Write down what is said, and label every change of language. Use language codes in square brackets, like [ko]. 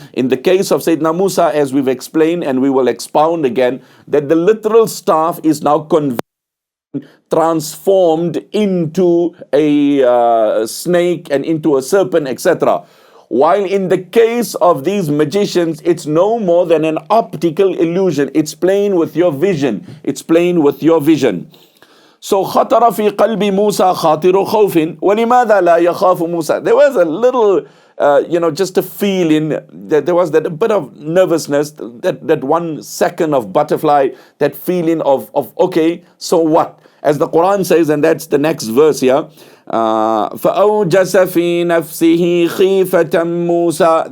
[en] In the case of Sayyidina Musa, as we've explained, and we will expound again, that the literal staff is now transformed into a snake and into a serpent, etc. While in the case of these magicians, it's no more than an optical illusion. It's playing with your vision. It's playing with your vision. So [ar] خطر في قلب موسى خاطر خوف ولماذا لا يخاف موسى. [en] There was a little just a feeling that there was that a bit of nervousness, that 1 second of butterfly, that feeling of okay, so what? As the Quran says, and that's the next verse here, [ar] فَأَوْجَسَ فِي نَفْسِهِ خِيفَةً مُوسَى.